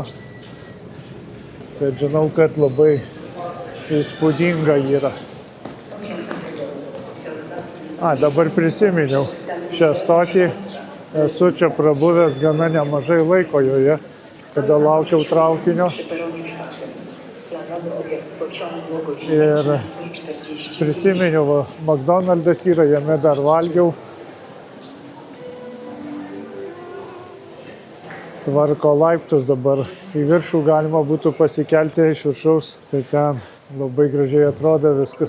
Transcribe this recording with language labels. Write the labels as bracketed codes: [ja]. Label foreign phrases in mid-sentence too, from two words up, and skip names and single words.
[lt] Bet žinau, kad labai įspūdinga yra. Dabar prisiminiau šią stotį. Esu čia prabuvęs gana nemažai laiko joje, kada laukiau traukinio. [pl] Zaplanowany odjazd pociągu o godzinie [lt] Ir [pl] 13:40. [lt] prisiminiau, va, McDonald's yra, jame dar valgiau. Tvarko laiptus dabar. Į viršų galima būtų pasikelti iš viršaus. Tai ten labai gražiai atrodo viskas.